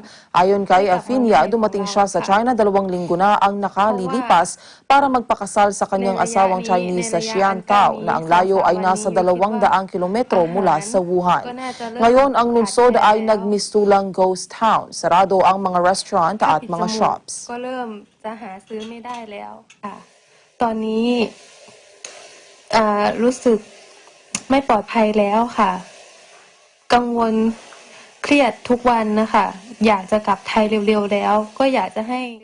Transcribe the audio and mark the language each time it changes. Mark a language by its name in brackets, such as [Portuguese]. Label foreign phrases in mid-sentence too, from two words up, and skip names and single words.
[Filipino] Ayon kay Afinia, dumating siya sa China 2 linggo na ang nakalilipas para magpakasal sa kanyang asawang Chinese sa Xiantao na ang layo ay nasa 200 kilometro mula sa Wuhan. Ngayon, ang lungsod ay nagmistulang [English] ghost town. [Filipino] Sarado ang mga restaurant at mga shops. [Thai] ก็เริ่มจะหาซื้อไม่ได้แล้วค่ะตอนนี้รู้สึกไม่ปลอดภัยแล้วค่ะกังวลเครียดทุกวันนะคะอยากจะกลับไทยเร็วๆแล้วก็อยากจะให้